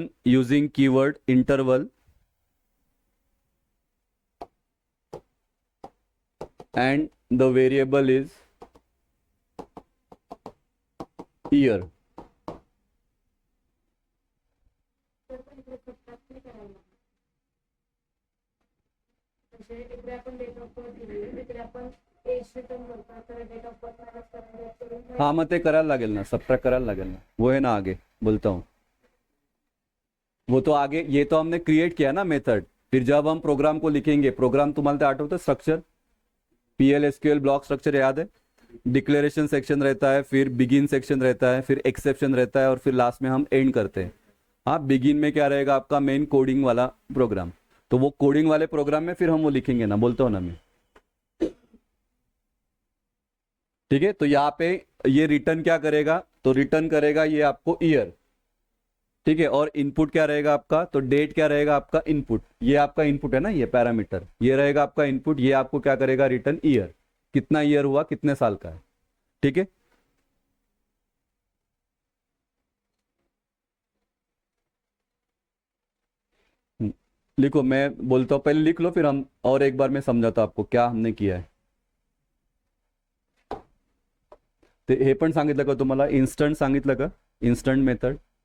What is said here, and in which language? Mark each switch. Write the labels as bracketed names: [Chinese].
[English] using keyword interval and the variable is year. [Marathi] तर पण इकडे सबट्रॅक्ट नाही करायला लागणार. म्हणजे इकडे आपण डेट ऑफ बर्थ दिली, तिकडे आपण एज रिटर्न करतो, तर डेट ऑफ बर्थ मायनस करून हाँ मग ते करायला लागेल ना, [Hindi] सबट्रैक्ट करायला लागेल ना, वो है ना आगे बोलता हूँ, वो तो आगे, ये तो हमने क्रिएट किया ना मेथड, फिर जब हम प्रोग्राम को लिखेंगे, प्रोग्राम [Marathi] तुम्हाला ते आठवतं [Hindi] स्ट्रक्चर, PL/SQL ब्लॉक स्ट्रक्चर याद है, डिक्लेरेशन सेक्शन रहता है, फिर बिगिन सेक्शन रहता है, फिर एक्सेप्शन रहता है, और फिर लास्ट में हम एंड करते हैं। हाँ, बिगिन में क्या रहेगा आपका, मेन कोडिंग वाला प्रोग्राम, तो वो कोडिंग वाले प्रोग्राम में फिर हम वो लिखेंगे ना, बोलता हूँ ना मैं, ठीक है। तो यहाँ पे ये रिटर्न क्या करेगा, तो रिटर्न करेगा ये आपको ईयर, ठीक है, और इनपुट क्या रहेगा आपका, तो डेट क्या रहेगा आपका इनपुट, ये आपका इनपुट है ना, ये पैरामीटर, ये रहेगा आपका इनपुट, ये आपको क्या करेगा, रिटर्न ईयर, कितना ईयर हुआ, कितने साल का है, ठीक है। लिखो, मैं बोलता हूँ, पहले लिख लो, फिर हम और एक बार मैं समझाता हूं आपको क्या हमने किया है। [Marathi] ते हे पण सांगितलं का तुम्हाला, इन्स्टंट सांगितलं का, इन्स्टंट मेथड,